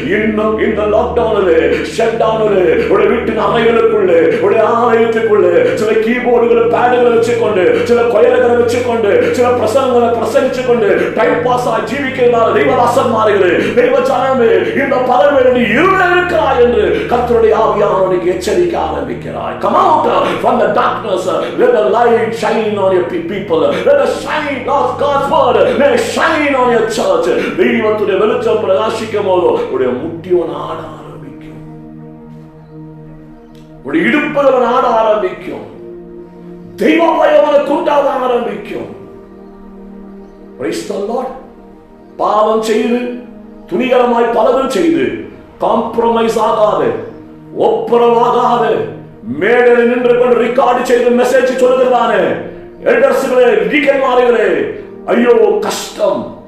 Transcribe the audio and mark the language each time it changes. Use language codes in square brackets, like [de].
[ta] இன்னும் இந்த லாக்டவுனிலே, ஷட் டவுனிலே, உடைய வீட்டின் அறைகளுக்குள்ளே, உடைய ஆலயத்துக்குள்ளே சில கீபோர்டுகளை பேடுகளை வச்சுக்கொண்டு, சில கொயர்களை வச்சுக்கொண்டு, சில பிரசங்களை பிரசங்கிச்சு கொண்டு டைம் பாஸ் ஆகி ஜீவிக்கிறதான தெய்வதாசன்மார்களே, தெய்வ ஜனமே, இந்த பகல்வேளை நீ இருளில் இருக்கிறாய் என்று கர்த்தருடைய ஆவியானவருக்கு எச்சரிக்க ஆரம்பிக்கிறாய். [en] Come out from the darkness, let the light shine on your people, let the shine of God's word may shine on your church. [ta] தெய்வத்துடைய வெளிச்சம் பிரகாசிக்கும் போது உடைய முட்டியோட ஆட ஆரம்பிக்கும், உடைய இடுப்புகள் ஆட ஆரம்பிக்கும், தெய்வ பயம் உண்டாக ஆரம்பிக்கும். [en] Praise the Lord. [ta] பாவம் செய்து துணிகரமாய் பலதும் செய்து காம்ப்ரமைஸ் ஆகாது, ஒப்புரவாகாது, மேடையில் நின்று கொண்டு ரெக்கார்டு செய்து மெசேஜ் சொல்லுகிறானே எல்டர்ஸ்களே, டீக்கன்மார்களே, ஐயோ கஷ்டம்.